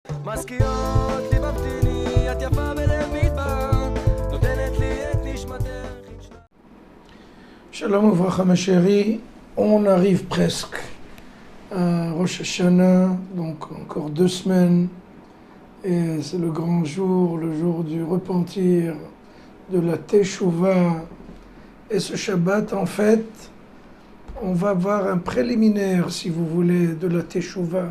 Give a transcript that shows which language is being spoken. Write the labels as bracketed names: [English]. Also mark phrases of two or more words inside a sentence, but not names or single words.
[Hebrew] מזכירות לי מבטיני, את יפה בלב מדבר, נותנת לי את נשמתך. שלום וברכה [French] mes chéris, on arrive presque à Rosh Hashanah, donc encore 2 semaines, et c'est le grand jour, le jour du repentir, de la Teshuvah. Et ce Shabbat, en fait, on va voir un préliminaire, si vous voulez, de la Teshuvah.